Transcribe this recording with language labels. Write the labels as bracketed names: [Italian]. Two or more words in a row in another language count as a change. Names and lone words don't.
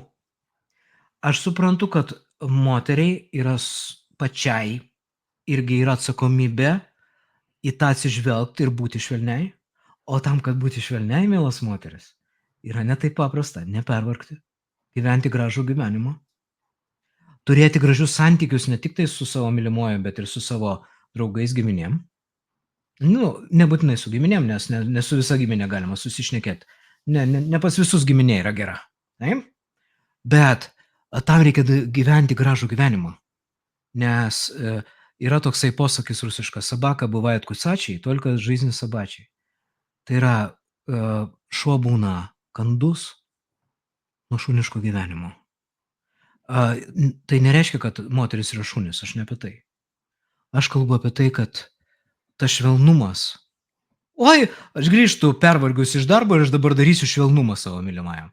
[Lithuanian] Aš suprantu, kad moteriai yra pačiai irgi yra atsakomybė į tą atsižvelgti ir būti švelniai, o tam, kad būti švelniai, mielas moteris, yra ne taip paprasta, nepervargti, gyventi gražų gyvenimą, turėti gražius santykius ne tik tai su savo mylimuoju, bet ir su savo draugais, giminėm. Nebūtinai su giminėm, nes ne su visa giminė galima susišnekėti. Ne pas visus giminė yra gera. Taip? Bet tam reikia gyventi gražų gyvenimą. Nes yra toksai posakis rusiškas, [Russian] собака бывает кусачей, только жизнь собачьей. [Lithuanian] Tai yra, šuo būna kandus nuo šuniško gyvenimo. Tai nereiškia, kad moteris yra šunis, aš ne apie tai. Aš kalbu apie tai, kad tas švelnumas. Oi, aš grįžtu pervargus iš darbo ir aš dabar darysiu švelnumą savo mylimajam.